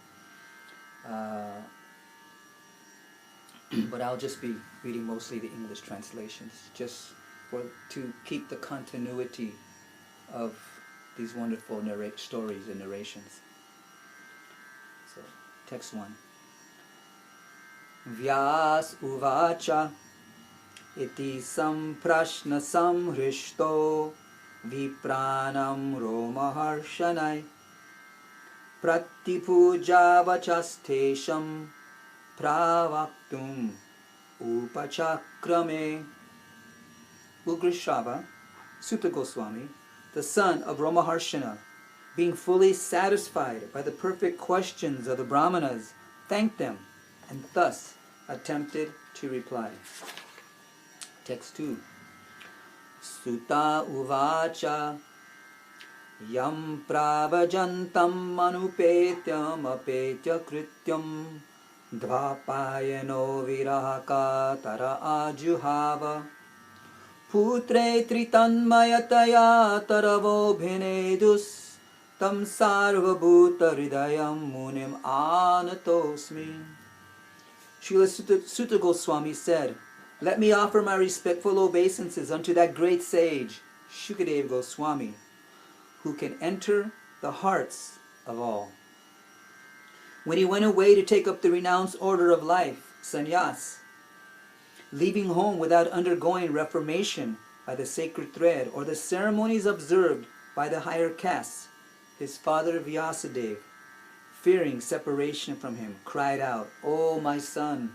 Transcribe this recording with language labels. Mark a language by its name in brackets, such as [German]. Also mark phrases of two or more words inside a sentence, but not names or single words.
[English] But I'll just be reading mostly the English translations, just to keep the continuity of these wonderful stories and narrations. So, text 1. [Sanskrit] Vyas uvacha iti samprashna samhrishto vipranam romaharshanai pratipujavachastesham pravaktum upachakrame. [English] Ugrashrava, Sutta Goswami, the son of Romaharshana, being fully satisfied by the perfect questions of the Brahmanas, thanked them and thus attempted to reply. Text 2. [Sanskrit] Sutta uvacha yam pravajantam anupetyam apetya krityam dvapayano virahaka tara ajuhava putre tritanmayataya taravo bhinedus tam sarvabhuta hridayam munim anatosmi. [English] Srila Sutta Goswami said, "Let me offer my respectful obeisances unto that great sage, Shukadeva Goswami, who can enter the hearts of all. When he went away to take up the renounced order of life, sannyas, leaving home without undergoing reformation by the sacred thread or the ceremonies observed by the higher castes, his father Vyasadeva, fearing separation from him, cried out, 'O my son!'